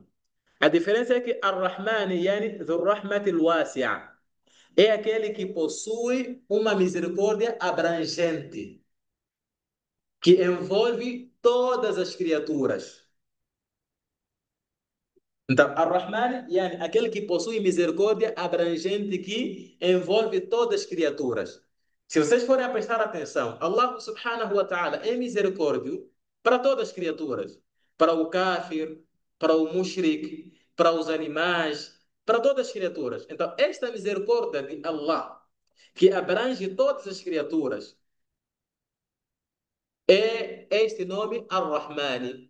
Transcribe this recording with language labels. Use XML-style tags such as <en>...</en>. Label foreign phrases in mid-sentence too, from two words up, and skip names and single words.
<pt>A diferença é que</pt> <ar>الرحماني، يعني، ذو الرحمة الواسعة,</ar> <pt>é aquele que possui uma misericórdia abrangente, que envolve todas as criaturas. Então,</pt> <ar>الرحمن، يعني,</ar> <pt>aquele que possui misericórdia abrangente que envolve todas as criaturas. Se vocês forem a prestar atenção, Allah</pt> <ar>سبحانه وتعالى</ar> <pt>é misericórdio para todas as criaturas. Para o kafir, para o mushrik, para os animais, para todas as criaturas. Então, esta misericórdia de Allah, que abrange todas as criaturas, é este nome Ar-Rahmani.</pt>